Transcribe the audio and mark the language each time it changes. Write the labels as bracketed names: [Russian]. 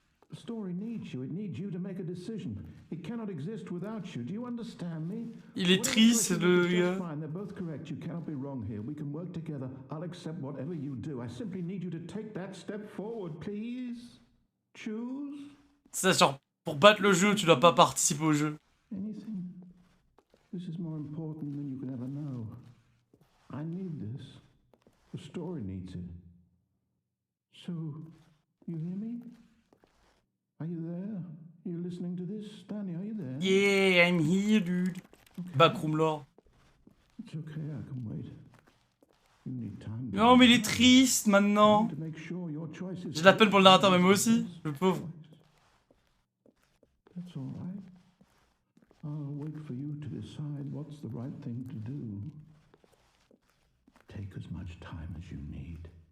[English] The story needs you. It needs you to make a decision. It cannot exist without you. Do you understand me? [French] Il est triste, le gars. [English] Fine, they're both correct. You cannot be wrong here. We can work together. I'll accept whatever you do. I simply need you to take that step forward, please. Choose [French] C'est genre, pour battre le jeu, tu dois pas participer au jeu. [English] anything. This is more important than you can ever know. I need this. The story needs it. So, you hear me? Are you there? You listening to this? Stanley, are you there? Yeah, I'm here, dude. Backroom lore. It's okay, I can wait. You need time. [French] Non, mais il est triste maintenant. [English] To make sure your choice is [French] J'ai de la peine pour le narrateur, mais moi aussi, le pauvre. [English] That's all right. I'll wait for you to decide what's the right thing to do. Take as much time as you need.